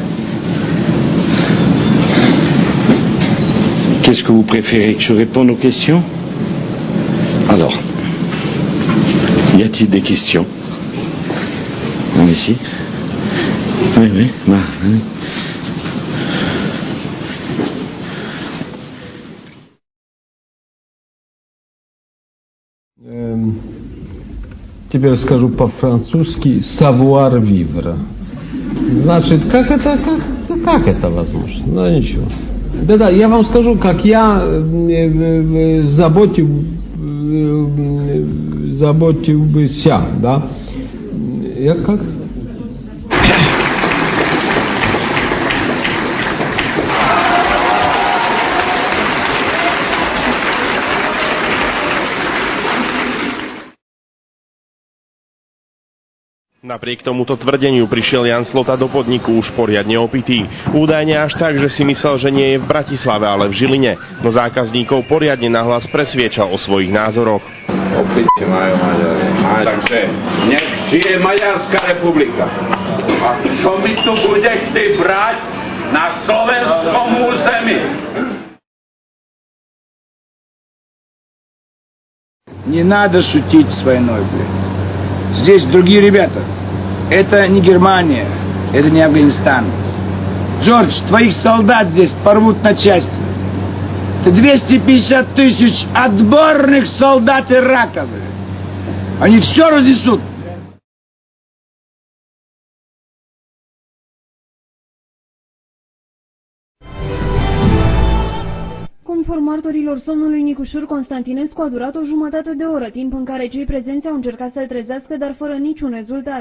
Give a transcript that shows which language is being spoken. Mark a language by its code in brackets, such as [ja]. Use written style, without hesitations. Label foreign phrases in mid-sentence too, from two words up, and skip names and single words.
[fr] Qu'est-ce que vous préférez, que je réponde aux questions? Alors, y a-t-il des questions? Ici? Oui, oui, oui. [ru] Теперь скажу по-французски [fr] savoir vivre. [ru] Значит, как это возможно? Ну, ничего. Да, я вам скажу, как я заботился, да? Я как? [sk] Napriek tomuto tvrdeniu prišiel Jan Slota do podniku už poriadne opitý. Údajne až tak, že si myslel, že nie je v Bratislave, ale v Žiline. No zákazníkov poriadne nahlas presviečal o svojich názoroch. Opite majú Maďari. Takže nech žije Maďarská republika. A čo mi tu budeš ty brať na slovenskom území? [ru] Не надо шутить с войной, блин. Здесь другие ребята. Это не Германия, это не Афганистан. Джордж, твоих солдат здесь порвут на части. Это 250 тысяч отборных солдат ираковых. Они все разнесут. [ro] Conform martorilor somnului Nicușor Constantinescu a durat o jumătate de oră, timp în care cei prezenți au încercat să-l trezească, dar fără niciun rezultat.